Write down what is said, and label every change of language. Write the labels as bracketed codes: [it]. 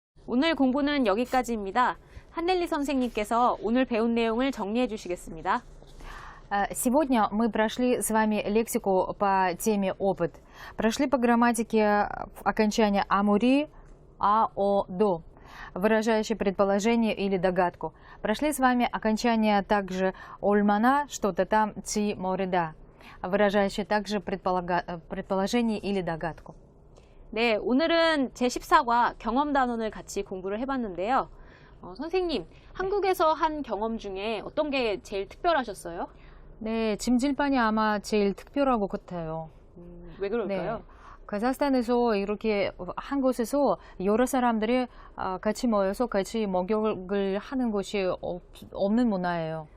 [ko] 오늘 공부는 여기까지입니다. 한넬리 선생님께서 오늘 배운 내용을 정리해 주시겠습니다. [ru] Сегодня мы прошли с вами лексику по теме «Опыт». Прошли по грамматике окончания «амури», «а-о-до», выражающее предположение или догадку. Прошли с вами окончание также «ольмана», что-то там «ци морида», выражающее также предположение или догадку. [ko] 네, 오늘은 제14과 경험 단원을 같이 공부를 해봤는데요. 선생님, 한국에서 한 경험 중에 어떤 게 제일 특별하셨어요? 네, 찜질방이 아마 제일 특별하고 같아요. 왜 그럴까요? 네. 카자흐스탄에서 이렇게 한 곳에서 여러 사람들이 같이 모여서 같이 목욕을 하는 것이 없는 문화예요.